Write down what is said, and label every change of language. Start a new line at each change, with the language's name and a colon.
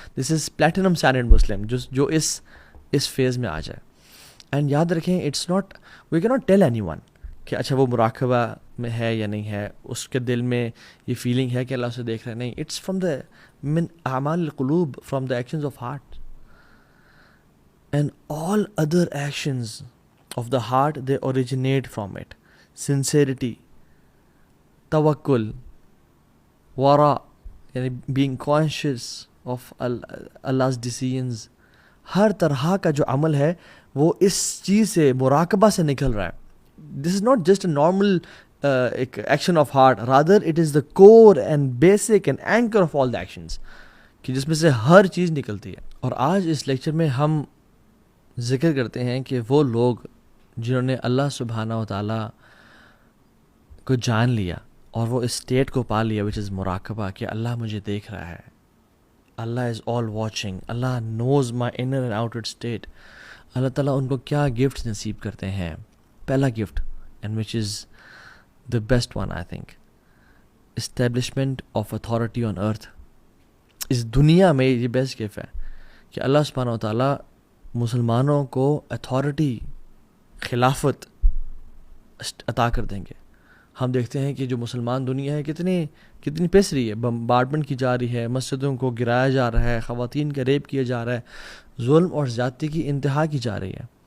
English: this is platinum standard Muslim,
Urdu: جو اس phase میں آ جائے. اینڈ یاد رکھیں,
English: it's not, we can not tell anyone
Urdu: کہ اچھا وہ مراقبہ میں ہے یا نہیں ہے, اس کے دل میں یہ فیلنگ ہے کہ اللہ اسے دیکھ رہے ہیں. نہیں, اٹس فرام دا من اعمال القلوب,
English: From the actions of heart. And all other actions of the heart they originate from it.
Urdu: Sincerity, توکل, ورا یعنی
English: being conscious of Allah's decisions,
Urdu: ہر طرح کا جو عمل ہے وہ اس چیز سے, مراقبہ سے نکل رہا ہے.
English: this is not just a normal action of heart, rather it is the core and basic and anchor of all the actions,
Urdu: کہ جس میں سے ہر چیز نکلتی ہے. اور آج اس لیکچر میں ہم ذکر کرتے ہیں کہ وہ لوگ جنہوں نے اللہ سبحانہ و تعالیٰ کو جان لیا اور وہ اس اسٹیٹ کو پا لیا, وچ از مراقبہ, کہ اللہ مجھے دیکھ رہا ہے,
English: Allah is all watching, Allah knows my inner and outer state.
Urdu: اللہ تعالیٰ ان کو کیا گفٹس نصیب کرتے ہیں. پہلا gift,
English: And which is the best one I think, establishment of authority on earth.
Urdu: اس دنیا میں یہ بیسٹ گفٹ ہے کہ اللہ سبحانہ و تعالیٰ مسلمانوں کو اتھارٹی, خلافت عطا کر دیں گے. ہم دیکھتے ہیں کہ جو مسلمان دنیا ہے کتنی پس رہی ہے, بمبارڈمنٹ کی جا رہی ہے, مسجدوں کو گرایا جا رہا ہے, خواتین کا ریپ کیا جا رہا ہے, ظلم اور زیادتی کی انتہا کی جا رہی ہے.